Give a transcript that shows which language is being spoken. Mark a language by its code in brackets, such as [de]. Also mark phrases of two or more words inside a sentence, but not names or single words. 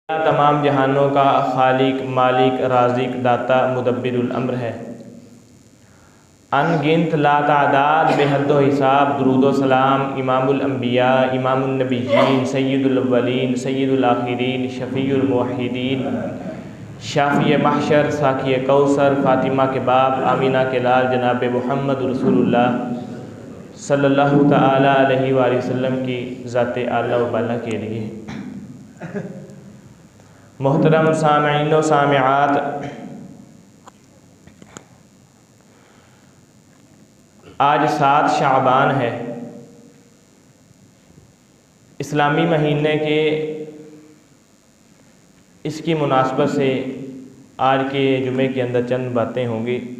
[ur] تمام جہانوں کا خالق، مالک، رازق، داتا, [ar] مدبر الأمر [ur] ہے. ان گنت لاتعداد بے حد و حساب درود و سلام [ar] إمام الأنبياء, إمام النبيين، سيد الأولين، سيد الآخرين، شفيع الموحدين, [ur] شافعِ محشر، ساقیِ کوثر، فاطمہ کے باپ، آمنہ کے لال، جناب محمد [ar] رسول الله صلى الله تعالى عليه وسلم [ur] کی ذات اعلیٰ و بالا کے لیے. محترم سامعین و سامعات، آج 7 شعبان ہے. اسلامی مہینے کے اس کی مناسبت سے آج کے جمعے کے اندر چند باتیں ہوں گی.